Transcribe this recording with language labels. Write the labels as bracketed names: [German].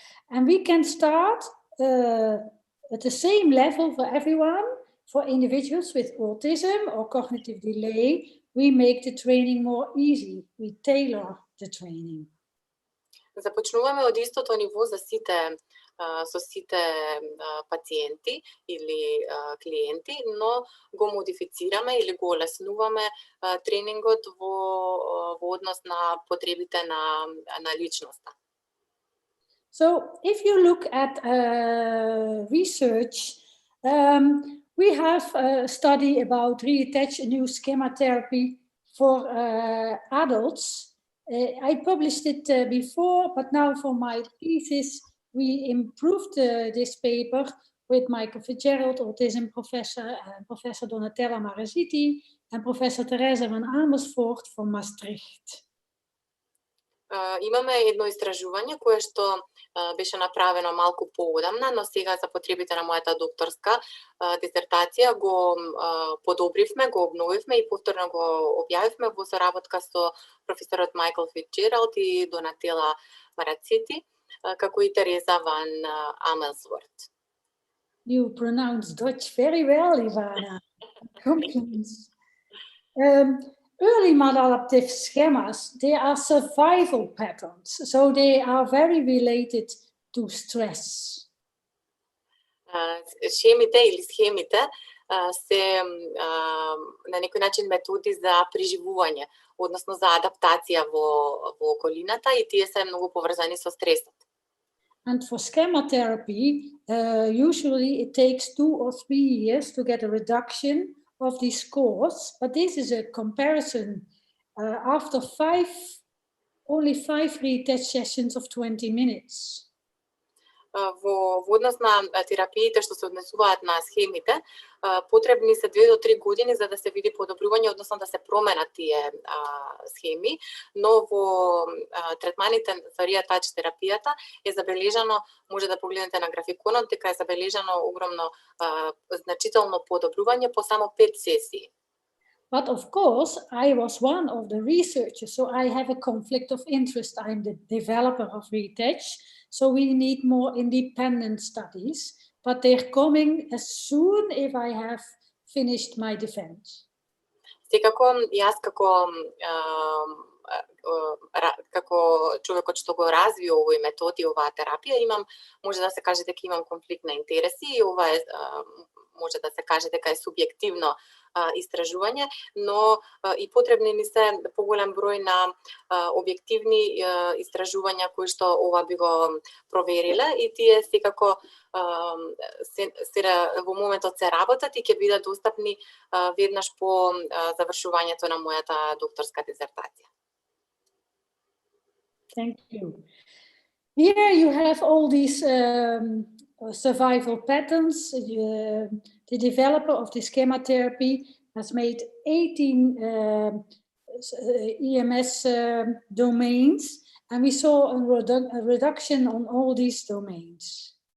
[English] And we can start at the same level for everyone. For individuals with autism or cognitive delay, we make the training more easy. We tailor the training. [Macedonian] Започнуваме од истото ниво за сите со сите пациенти или клиенти, но го модифицираме или го олеснуваме тренингот во однос на потребите на личноста. [English] So if you look at research, we have a study about Riatach, a new schema therapy for adults. I published it before, but now for my thesis, we improved this paper with Michael Fitzgerald, autism professor, and Professor Donatella Maraziti, and Professor Teresa van Amersfoort from Maastricht. [Macedonian] Имаме едно истражување кое што беше направено малку поодамна, но сега за потребите на мојата докторска дисертација го подобривме, го обновивме и повторно го објавивме во соработка со професорот Майкл Фицджералд и Донатела Марацити, како и Тереза ван Амелсворт. [English] You pronounce Dutch very well, Ivana. Compliments. Early maladaptive schemas, they are survival patterns, so they are very related to stress. [Macedonian] Шемите или схемите се на некој начин методи за преживување, односно за адаптација во околината и тие се многу поврзани со стресот. [English] And for schema therapy, usually it takes 2 or 3 years to get a reduction of these scores, but this is a comparison after only 5 Riatach sessions of 20 minutes. [Macedonian] Во однос на терапиите што се однесуваат на схемите, потребни се 2 до 3 години за да се види подобрување, односно да се променат тие схеми, но во третманите за Риатач терапијата е забележано, може да погледнете на графиконот, дека е забележано огромно значително подобрување по само 5 сесии. [English] But of course, I was one of the researchers, so I have a conflict of interest. I'm the developer of Riatach, so we need more independent studies, but they're coming as soon if I have finished my defense. [Macedonian] Секако, јас како човекот што го разви овој метод и оваа терапија, може да се каже дека имам конфликт на интереси и ова е може да се каже дека е субјективно истражување, но и потребни ни се поголем број на објективни истражувања кои што ова би го провериле и тие секако во моментот се работат и ќе бидат достапни веднаш по завршувањето на мојата докторска дизертација. [English] Thank you. Here you have all these survival patterns. The developer of the schema therapy has made 18 EMS domains, and we saw a reduction on all these domains.